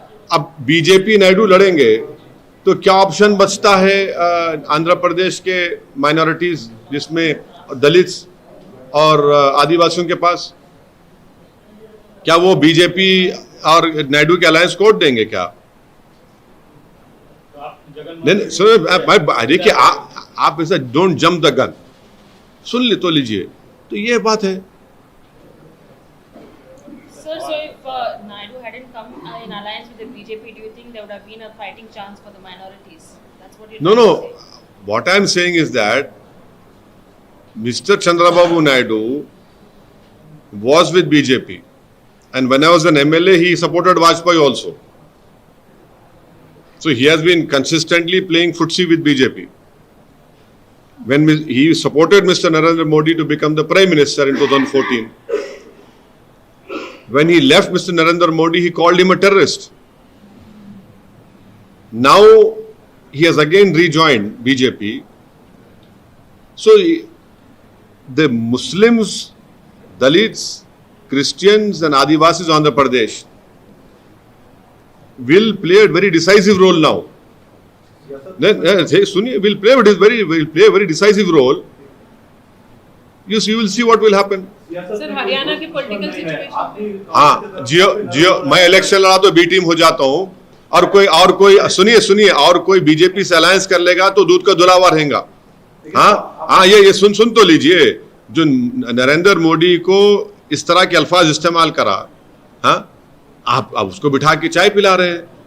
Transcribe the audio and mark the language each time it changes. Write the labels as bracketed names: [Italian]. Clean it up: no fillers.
[Hindi] अब बीजेपी नायडू लड़ेंगे तो क्या ऑप्शन बचता है आंध्र प्रदेश के माइनॉरिटीज जिसमें दलित्स और आदिवासियों के पास? क्या वो बीजेपी और नायडू के अलायंस को वोट देंगे क्या? नहीं सुनो, देखिए आप ऐसा [English] don't jump the gun, [Hindi] सुन ले तो लीजिए। तो ये बात है। [English] Sir, so if Naidu hadn't come in alliance with the BJP, do you think there would have been a fighting chance for the minorities? That's what you're No, trying no. to say. What I'm saying is that Mr. Chandrababu Naidu was with BJP, and when I was an MLA, he supported Vajpayee also. So he has been consistently playing footsie with BJP. When he supported Mr. Narendra Modi to become the Prime Minister in 2014, when he left Mr. Narendra Modi, he called him a terrorist. Now he has again rejoined BJP. So the Muslims, Dalits, Christians and Adivasis of Andhra Pradesh will play a very decisive role now. Sunni will play a very decisive role. You will see what will happen. [Hindi] Sir Haryana की political situation. हाँ, जियो मैं election लड़ा तो B team हो जाता हूँ, और कोई सुनिए और कोई बीजेपी से अलायंस कर लेगा तो दूध का धुला हुआ रहेगा। हाँ, ये सुन तो लीजिए। जो नरेंद्र मोदी को इस तरह के अल्फाज इस्तेमाल करा, हाँ, आप उसको बिठा के चाय पिला रहे हैं।